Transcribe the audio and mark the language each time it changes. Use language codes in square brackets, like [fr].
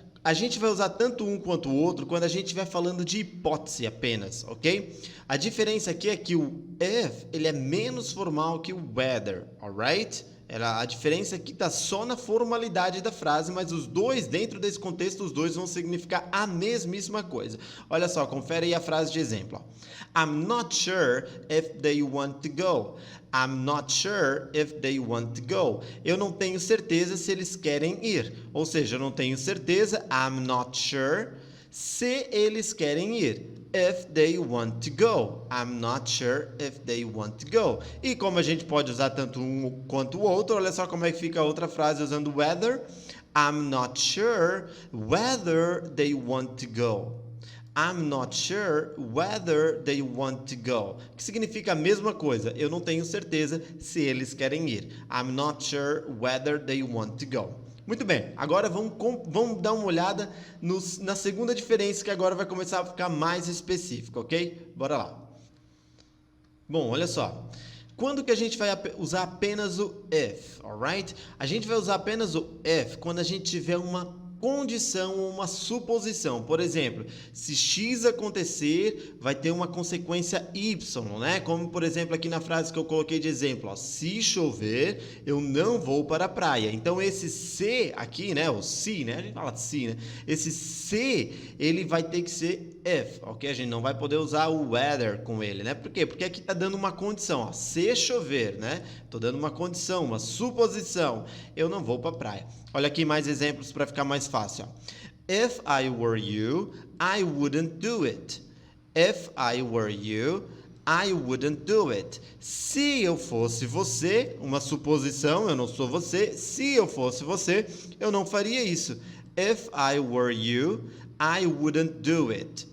[pt] A gente vai usar tanto um quanto o outro quando a gente estiver falando de hipótese apenas, ok? A diferença aqui é que o if ele é menos formal que o whether, alright? A diferença aqui está só na formalidade da frase, mas os dois, dentro desse contexto, os dois vão significar a mesmíssima coisa. Olha só, confere aí a frase de exemplo. [en] I'm not sure if they want to go. I'm not sure if they want to go. [pt] Eu não tenho certeza se eles querem ir. Ou seja, eu não tenho certeza, [en] I'm not sure, [pt] se eles querem ir. [en] If they want to go. I'm not sure if they want to go. [pt] E como a gente pode usar tanto um quanto o outro, olha só como é que fica a outra frase usando whether. [en] I'm not sure whether they want to go. I'm not sure whether they want to go. [pt] Que significa a mesma coisa. Eu não tenho certeza se eles querem ir. [en] I'm not sure whether they want to go. [pt] Muito bem, agora vamos dar uma olhada na segunda diferença, que agora vai começar a ficar mais específico, ok? Bora lá. Bom, olha só. Quando que a gente vai usar apenas o if, alright? A gente vai usar apenas o if quando a gente tiver uma condição ou uma suposição. Por exemplo, se X acontecer, vai ter uma consequência Y, né? Como, por exemplo, aqui na frase que eu coloquei de exemplo, ó, se chover, eu não vou para a praia. Então, esse se aqui, né? O se, né? A gente fala se, né? Esse se, ele vai ter que ser if, ok? A gente não vai poder usar o whether com ele, né? Por quê? Porque aqui tá dando uma condição, ó. Se chover, né? Tô dando uma condição, uma suposição. Eu não vou para a praia. Olha aqui mais exemplos para ficar mais fácil. [en] If I were you, I wouldn't do it. If I were you, I wouldn't do it. [pt] Se eu fosse você, uma suposição, eu não sou você. Se eu fosse você, eu não faria isso. [en] If I were you, I wouldn't do it.